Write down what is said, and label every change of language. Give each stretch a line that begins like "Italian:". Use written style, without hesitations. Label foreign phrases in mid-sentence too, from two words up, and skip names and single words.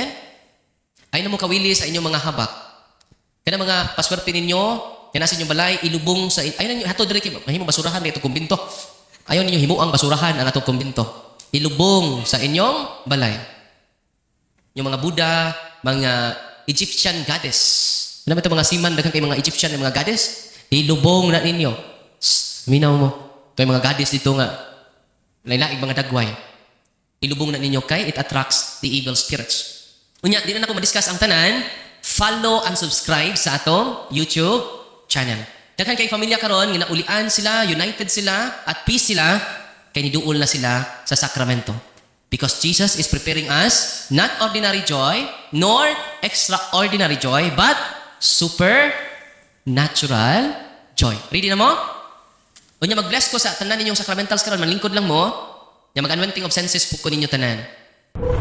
Cebuano: Ayaw na mo kawili sa inyong mga habak. Kana mga paswerte ninyo, kana sa inyong balay ilubong sa ayaw ninyo hato dire kay mahimo basurahan dito kumbinto. Ayaw ninyo himuang basurahan ang atong kumbinto. Ilubong sa inyong balay. Yung mga Buddha, mga Egyptian goddess. Ano ba ito mga siman, daghang kay mga Egyptian mga goddess? Ilubong na ninyo. Minaw mo. Ito yung mga goddess dito nga. Lailaig mga dagway. Ilubong na ninyo kay
English: it attracts the evil spirits.
Cebuano: Unya, di na ako madiscuss ang tanan.
English: Follow and subscribe
Cebuano: sa atong YouTube channel. Daghan kay pamilya karon nga naulian sila, united sila,
English: at peace
Cebuano: sila, kay niduol na sila sa sakramento.
English: Because Jesus is preparing us not ordinary joy, nor extraordinary joy, but supernatural joy.
Cebuano: Ready na mo? Unya mag-bless ko sa tanan ninyong sacramentals karon, manlingkod lang mo. Ya mag-
English: anointing of senses
Cebuano: po ko ninyo tanan.